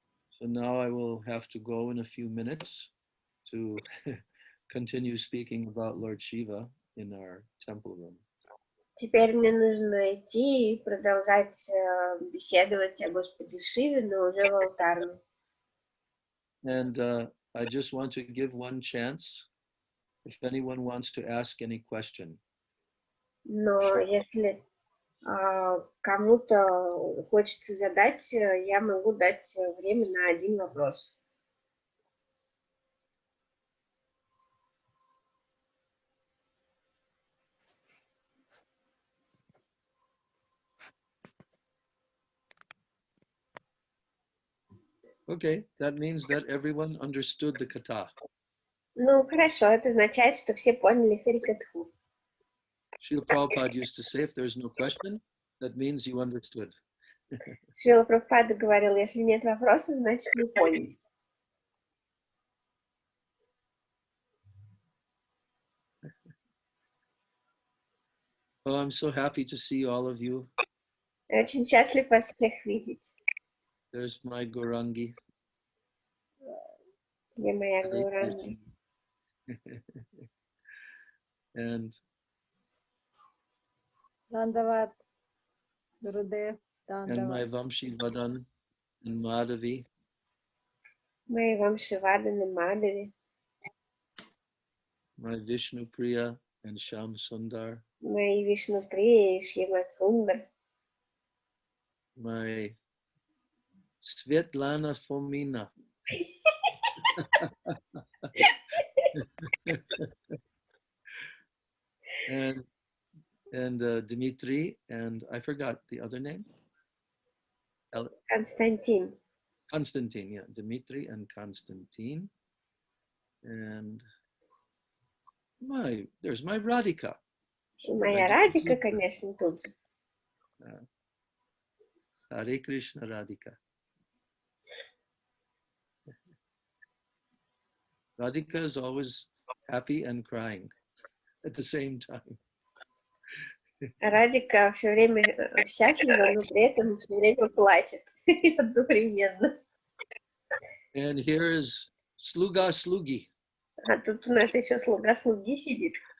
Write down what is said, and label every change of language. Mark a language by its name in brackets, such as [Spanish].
[English] So now I will have to go in a few minutes to continue speaking about Lord Shiva in our temple room. [Russian] Теперь мне нужно идти и продолжать беседовать о Господе Шиве, но уже в алтарном. [English] And I just want to give one chance if anyone wants to ask any question. [Russian] Но если кому-то хочется задать, я могу дать время на один вопрос. [English] Okay, that means that everyone understood the kata. [Russian] Ну, хорошо, это означает, что все поняли Харикатху. [English] Srila Prabhupada used to say, if there's no question, that means you understood. [Russian] Шрила Прабхупада говорил, если нет вопросов, значит вы поняли. [English] Oh, I'm so happy to see all of you. [Russian] Я очень счастлив вас всех видеть. [English] There's my Gaurangi. [Russian] Где моя Гауранги? [English] And Dandavat, Gurudev, and my Dandavat. Vamshi Vadan and Madhavi. [Russian] Мои Вамшиваданы, Мадhavi. [English] My Vishnu Priya and Sham Sundar. [Russian] Мои Вишнуприя и Шьяма Сундар. [English] My Svetlana Fomina. and Dmitri, and I forgot the other name. [Russian] Константин. [English] Constantine, yeah, Dmitri and Constantine. And there's my Radhika. [Russian] И моя Радика, конечно, тут же. [English] Hare Krishna Radhika. Radhika is always happy and crying at the same time. [Russian] Радика все время счастлива, но при этом все время плачет одновременно. [English] And here is Sluga Slugi. [Russian] А тут у нас еще слуга слуги сидит.